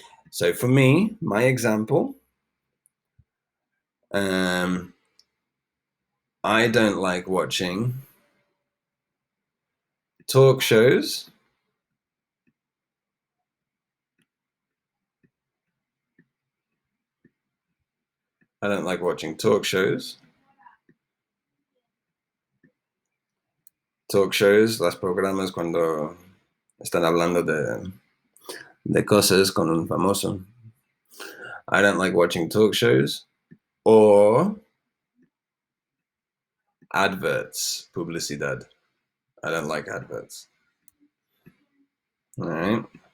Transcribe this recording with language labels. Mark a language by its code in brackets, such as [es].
[en] So for me, my example, I don't like watching talk shows. I don't like watching talk shows. Talk shows, [es] las programas cuando están hablando de cosas con un famoso. [en] I don't like watching talk shows or adverts, publicidad. I don't like adverts. All right.